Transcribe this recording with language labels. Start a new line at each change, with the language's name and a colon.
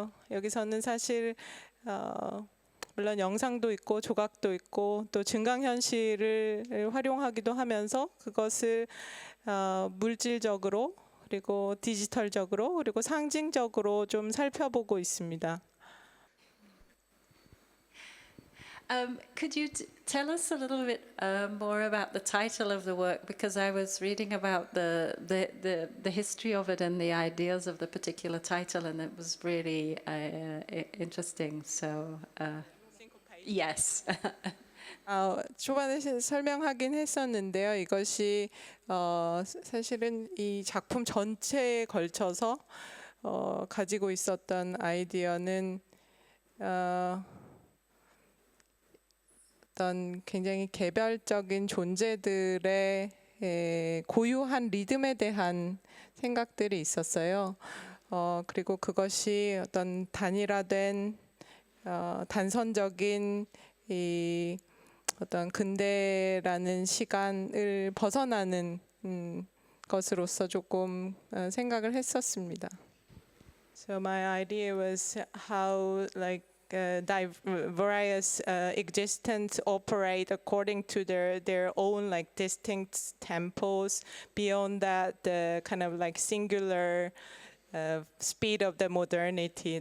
Korean: 여기서는 사실 물론 영상도 있고 조각도 있고 또 증강현실을 활용하기도 하면서 그것을 물질적으로 그리고 디지털적으로 그리고 상징적으로 좀 살펴보고 있습니다.
English: Could you tell us a little bit more about the title of the work? Because I was reading about the history of it and the ideas of the particular title, and it was really interesting. So. Yes.
Korean: 초반에 설명하긴 했었는데요. 이것이 사실은 이 작품 전체에 걸쳐서 가지고 있었던 아이디어는 어떤 굉장히 개별적인 존재들의 고유한 리듬에 대한 생각들이 있었어요. 그리고 그것이 어떤 단일화된 단선적인 이 어떤 근대라는 시간을 벗어나는 것으로서 조금 생각을 했었습니다.
English: So my idea was how various existence operate according to their own like distinct tempos. Beyond that, the kind of like singular speed of the modernity.